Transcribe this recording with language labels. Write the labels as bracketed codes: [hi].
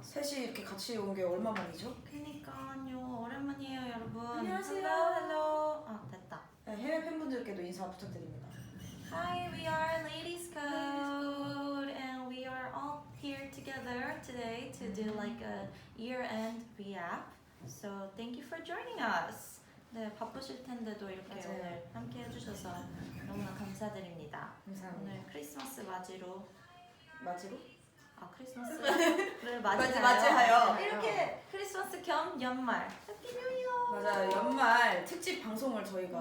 [ko] 셋이 이렇게 같이 온 게 얼마만이죠? 그니까요. 오랜만이에요, 여러분. 안녕하세요. [en] Hello. [ko] 아, 됐다. 네, 해외 팬분들께도 인사 부탁드립니다. [en] Hi, we are Ladies Code, and we are all here together today to do like a year-end recap. So thank you for joining us. [ko] 네, 바쁘실 텐데도 이렇게 맞아요. 오늘 함께 해주셔서 너무나 감사드립니다. 감사합니다. 오늘 크리스마스 맞이로 맞이로? 아 크리스마스를 맞이하여 맞이하여. 이렇게 크리스마스 겸 연말 해피 뉴 이어. 맞아요. 연말 특집 방송을 저희가